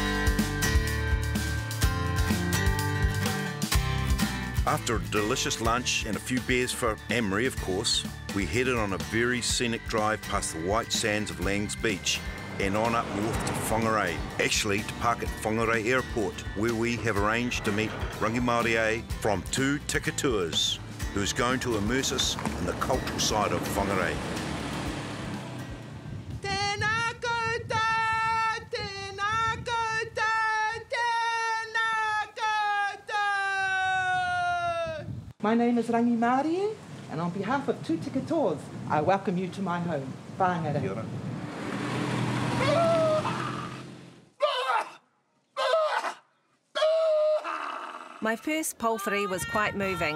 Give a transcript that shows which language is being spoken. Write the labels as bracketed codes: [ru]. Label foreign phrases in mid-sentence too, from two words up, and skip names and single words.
[en] After a delicious lunch and a few beers for Ann-Marie, of course, we headed on a very scenic drive past the white sands of Lang's Beach and on up north to Whangarei, actually to park at Whangarei Airport, where we have arranged to meet Rangi Māori from 2 Tika Tours, who's going to immerse us in the cultural side of Whangarei. [mi] Tēnā koutou, tēnā koutou, tēnā koutou. [en] My name is Rangi Māori, and on behalf of 2 Tika Tours, I welcome you to my home, Whangarei. My first pōwhiri was quite moving.